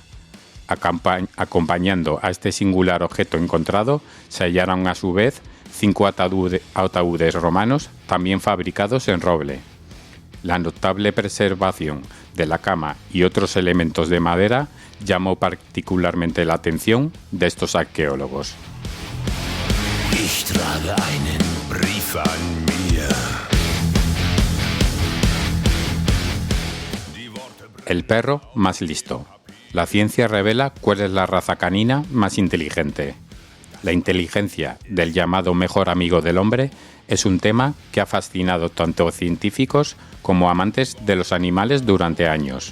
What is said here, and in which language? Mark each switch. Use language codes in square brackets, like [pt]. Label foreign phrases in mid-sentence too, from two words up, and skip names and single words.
[es] Acompañando a este singular objeto encontrado, se hallaron a su vez 5 ataúdes romanos también fabricados en roble. La notable preservación de la cama y otros elementos de madera llamó particularmente la atención de estos arqueólogos. [de] Ich trage einen Brief an mir. [es] El perro más listo. La ciencia revela cuál es la raza canina más inteligente. La inteligencia del llamado mejor amigo del hombre es un tema que ha fascinado tanto a científicos como amantes de los animales durante años.